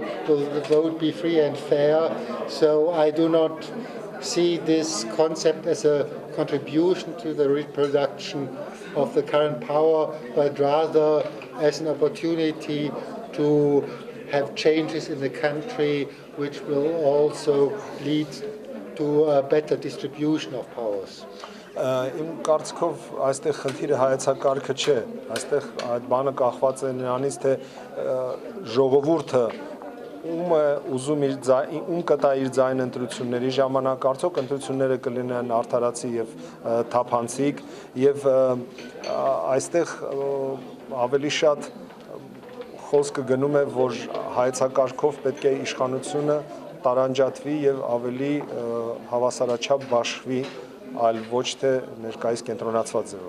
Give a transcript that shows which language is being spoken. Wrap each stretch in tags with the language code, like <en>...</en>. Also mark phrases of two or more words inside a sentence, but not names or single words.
<en>Will the vote be free and fair? So I do not see this concept as a contribution to the reproduction of the current power, but rather as an opportunity to have changes in the country which will also lead to a better distribution of powers.</en> <hy>Իմ կարծիքով այստեղ խնդիրը հայեցակարգը չէ, այստեղ այդ բանը կախված է նրանից, թե ժողովուրդը ում կտա իր ձայնը ընտրությունների ժամանակ, արդյոք ընտրությունները կլինեն արդարացի եւ թափանցիկ եւ այստեղ ավելի շատ խոսքը գնում է, որ հայեցակարգով պետք է իշխանությունը տարանջատվի եւ ավելի հավասարաչափ բաշխվի, այլ ոչ թե ներկայիս կենտրոնացված ձևով։</hy>